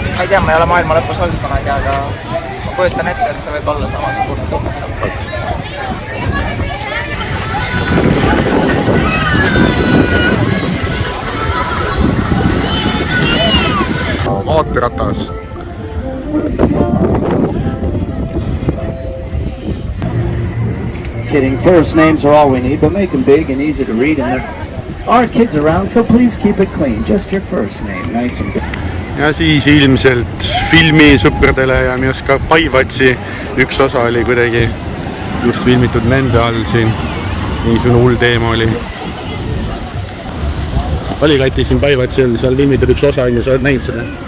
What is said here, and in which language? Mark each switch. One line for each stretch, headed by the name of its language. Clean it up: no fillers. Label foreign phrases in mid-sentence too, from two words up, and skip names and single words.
Estonian: Ma ei tea, ma ei ole maailma lõpus olnud kunagi, aga ma kujutan ette, et see võib olla samasugune tunnetav. Vaateratas.
English: Kidding. First names are all we need, but make them big and easy to read. And there are kids around, so please keep it clean. Just your first name, nice and good.
Estonian: Ja siis ilmselt filmisõpradele ja minu ka Paivatsi üks osa oli kuidagi just filmitud nende all siin. Niisugune hull teema oli. Oli Kati siin Paivatsi all, seal filmitud üks osa ja sa oled näinud seda?